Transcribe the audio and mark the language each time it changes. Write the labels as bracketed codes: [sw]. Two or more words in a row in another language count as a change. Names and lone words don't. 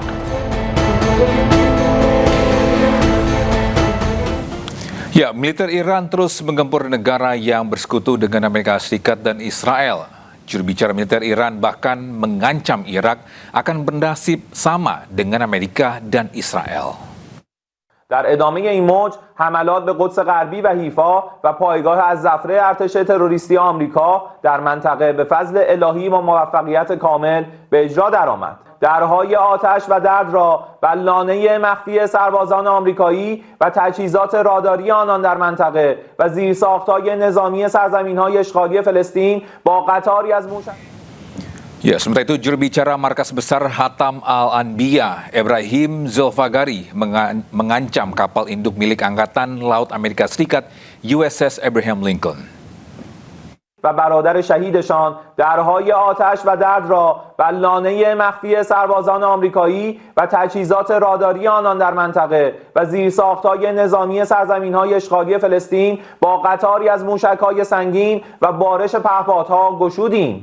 [id] Ya, militer Iran terus menggempur negara yang bersekutu dengan Amerika Serikat dan Israel. Juru bicara militer Iran bahkan mengancam Irak akan bernasib sama dengan Amerika dan Israel. [fa] در ادامه این موج حملات به قدس غربی و حیفا و پایگاه الظفر ارتش تروریستی آمریکا در منطقه به فضل الهی و موفقیت کامل به اجرا درآمد. درهای آتش و درد را بر لانه مخفی سربازان آمریکایی و تجهیزات راداری آنان در منطقه و زیرساخت‌های نظامی سرزمین‌های اشغالی فلسطین با قطاری از [id] Ya, sementara itu juru bicara Markas Besar Hatam Al-Anbiya, Ibrahim Zulfagari, mengancam kapal induk milik Angkatan Laut Amerika Serikat, USS Abraham Lincoln. [fa] و برادر شهیدشان درهای آتش و درد را بر لانه مخفی سربازان آمریکایی و تجهیزات راداری آنان در منطقه و زیرساخت‌های نظامی سرزمین‌های اشغالی فلسطین با قطاری از موشک‌های سنگین و بارش پهپادها گشودیم.